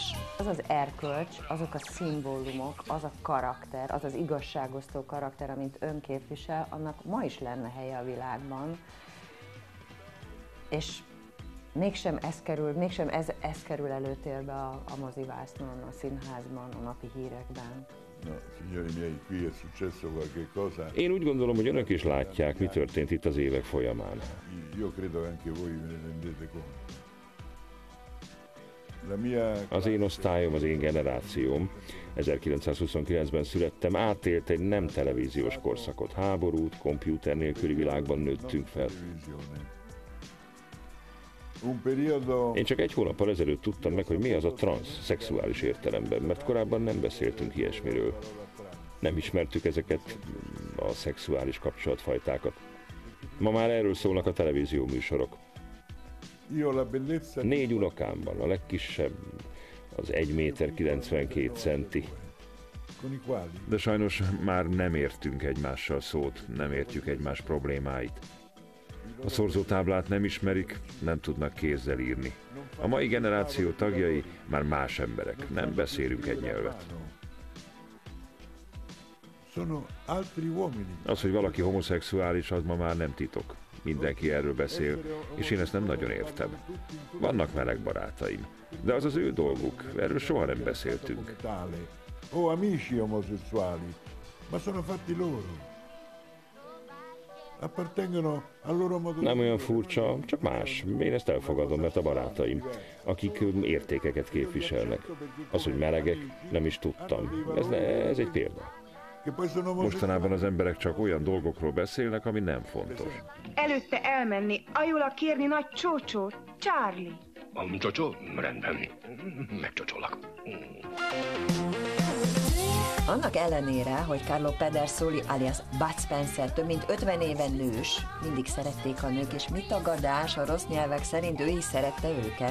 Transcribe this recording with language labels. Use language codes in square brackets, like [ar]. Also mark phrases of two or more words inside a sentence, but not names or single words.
[hu] Az az erkölcs, azok a szimbólumok, az a karakter, az az igazságosztó karakter, amit ön képvisel, annak ma is lenne helye a világban. És mégsem ez kerül előtérbe a mozivásznon, a színházban, a napi hírekben. [it] No, signori miei, qui è successo qualche cosa. [hu] Én úgy gondolom, hogy önök is látják, mi történt itt az évek folyamán. [it] Io credo che anche voi ve ne rendete conto. La mia [hu] Az én osztályom, az én generációm, 1929-ben születtem, átélt egy nem televíziós korszakot, háborút, kompjúter nélküli világban nőttünk fel. [it] televisione. Un periodo [hu] Én csak egy hónappal ezelőtt tudtam meg, hogy mi az a transz szexuális értelemben, mert korábban nem beszéltünk ilyesmiről. Nem ismertük ezeket a szexuális kapcsolatfajtákat. Ma már erről szólnak a televízió műsorok. [it] io la bellezza [hu] 4 unokám van, a legkisebb az 1 méter 92 centi. [it] con i quali [hu] De sajnos már nem értünk egymással szót, nem értjük egymás problémáit. A szorzótáblát nem ismerik, nem tudnak kézzel írni. A mai generáció tagjai már más emberek, nem beszélünk egy nyelvet. [it] sono altri uomini. [hu] Az, hogy valaki homoszexuális, az ma már nem titok. Mindenki erről beszél, és én ezt nem nagyon értem. Vannak meleg barátaim, de az az ő dolguk, erről soha nem beszéltünk. [it] Tale. Ho amici omosessuali, ma sono fatti loro. Appartengono al loro modo [hu] Nem olyan furcsa, csak más. Én ezt elfogadom, mert a barátaim, akik értékeket képviselnek. Az, hogy melegek, nem is tudtam. Ez egy példa. [it] che poi sono [hu] Mostanában az emberek csak olyan dolgokról beszélnek, ami nem fontos. Előtte elmenni, ajola kérni nagy csócsót, Charlie. Csocsó? Rendben. Megcsocsolak. Annak ellenére, hogy Carlo Pedersoli alias Bud Spencer több mint 50 éve nős, mindig szerették a nők, és mit tagadás, a rossz nyelvek szerint ő is szerette őket.